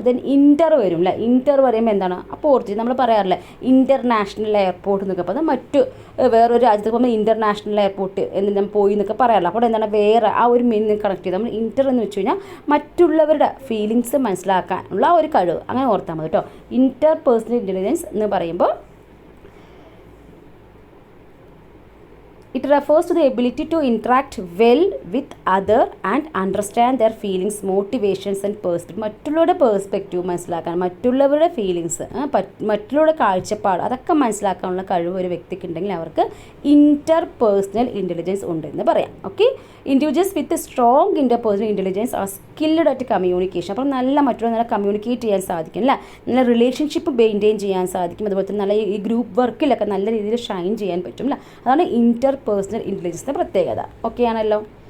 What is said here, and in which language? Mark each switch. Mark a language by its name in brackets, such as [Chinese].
[Malayalam] Then ഇൻ്റർ വരും അല്ലേ. ഇൻ്റർ പറയുമ്പോൾ എന്താണ്, അപ്പോൾ ഓർത്ത് നമ്മൾ പറയാറില്ലേ ഇൻ്റർനാഷണൽ എയർപോർട്ട് എന്നൊക്കെ. അപ്പോൾ അത് മറ്റു വേറൊരു രാജ്യത്ത് പോകുമ്പോൾ ഇൻ്റർനാഷണൽ എയർപോർട്ട് എന്ന് നമ്മൾ പോയി എന്നൊക്കെ പറയാറില്ല. അപ്പോൾ എന്താണ് വേറെ ആ ഒരു മീനിങ് കണക്ട് ചെയ്ത് നമ്മൾ ഇൻ്റർ എന്ന് വെച്ച് കഴിഞ്ഞാൽ മറ്റുള്ളവരുടെ ഫീലിങ്സ് മനസ്സിലാക്കാനുള്ള ഒരു കഴിവ്, അങ്ങനെ ഓർത്താൽ മതി കേട്ടോ. [English] interpersonal intelligence [Malayalam] എന്ന് പറയുമ്പോൾ [English] it refers to the ability to interact well with other and understand their feelings, motivations and perspective. [Malayalam] മറ്റുള്ളവരുടെ പെർസ്പെക്റ്റീവ് മനസ്സിലാക്കാൻ, മറ്റുള്ളവരുടെ ഫീലിങ്സ്, മറ്റുള്ളവരുടെ കാഴ്ചപ്പാട് അതൊക്കെ മനസ്സിലാക്കാനുള്ള കഴിവ് ഒരു വ്യക്തിക്ക് ഉണ്ടെങ്കിൽ അവർക്ക് ഇൻ്റർ പേഴ്സണൽ ഇൻ്റലിജൻസ് ഉണ്ടെന്ന് പറയാം. Okay. [English] Individuals with strong interpersonal intelligence are skilled at communication. [Malayalam] അപ്പോൾ മറ്റുള്ള കമ്മ്യൂണിക്കേറ്റ് ചെയ്യാൻ സാധിക്കും അല്ലേ, നല്ല റിലേഷൻഷിപ്പ് മെയിൻറ്റെയിൻ ചെയ്യാൻ സാധിക്കും, അതുപോലെ തന്നെ നല്ല ഈ ഗ്രൂപ്പ് വർക്കിലൊക്കെ നല്ല രീതിയിൽ ഷൈൻ ചെയ്യാൻ പറ്റും അല്ലേ. അതാണ് ഇൻ്റർ പേഴ്സണൽ ഇൻ്റലിജൻസിൻ്റെ പ്രത്യേകത. ഓക്കെ ആണല്ലോ.